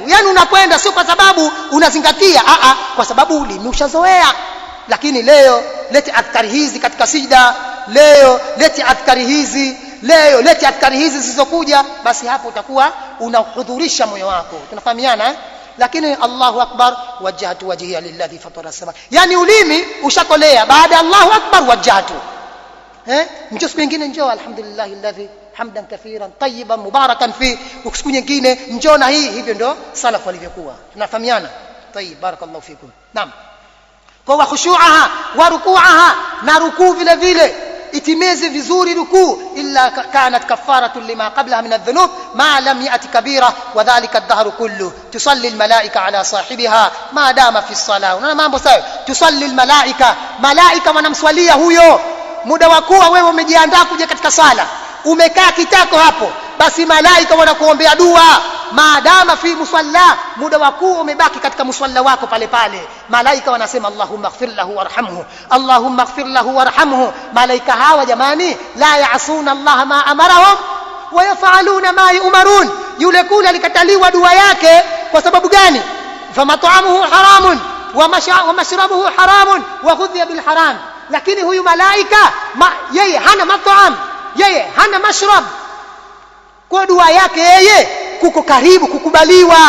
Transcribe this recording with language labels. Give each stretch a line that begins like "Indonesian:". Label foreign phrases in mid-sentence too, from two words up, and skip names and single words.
Swahili: Yani unakwenda sio kwa sababu unazingatia, kwa sababu ulimi ushazoea. Lakini leo leti adhkari hizi katika sijda, leo leti adhkari hizi leo leti adhkari hizi zilizokuja, basi hapo utakuwa unahudhurisha moyo wako. Tunafahamiana lakini
Arabic: الله أكبر، وجهت وجهي للذي فطر السماء,
Swahili: yani ulimi ushakolea baada ya
Arabic: الله أكبر وجهت.
Swahili: Njoo siku nyingine, njoo
Arabic: الحمد لله الذي حمدا كثيرا طيبا مباركا في,
Swahili: siku nyingine njoo na hii. Hivyo ndio salaf walivyokuwa. Tunafahamiana?
Arabic: طيب، بارك الله فيكم.
Swahili: Naam. Kwa
Arabic: خشوعها وركوعها,
Swahili: na rukuu vile vile itimeze vizuri rukuu,
Arabic: إلا كانت كفارة لما قبلها من الذنوب ما لم يؤت كبيرة وذلك الدهر كله. تصلي الملائكة على صاحبها ما دام في الصلاة.
Swahili: Unaona mambo sawa?
Arabic: تصلي الملائكة,
Swahili: malaika wanamswalia huyo. Muda wa kuwa wewe umejiandaa kuja katika sala, umekaa kitako hapo, basi malaika wanakuombea dua.
Arabic: ما دام في مصلى,
Swahili: muda wa kuwa umebaki katika musalla wako pale pale, malaika wanasema
Arabic: اللهم اغفر له وارحمه, اللهم اغفر له وارحمه.
Swahili: Malaika hawa jamani,
Arabic: لا يعصون الله ما أمرهم ويفعلون ما يؤمرون.
Swahili: Yule kule alikataliwa dua yake kwa sababu gani?
Arabic: فمطعمه حرام ومشربه حرام وغذي بالحرام.
Swahili: Lakini huyu malaika yeye hana mat'am, yeye hana mashrab, kwa dua yake yeye kuko karibu kukubaliwa.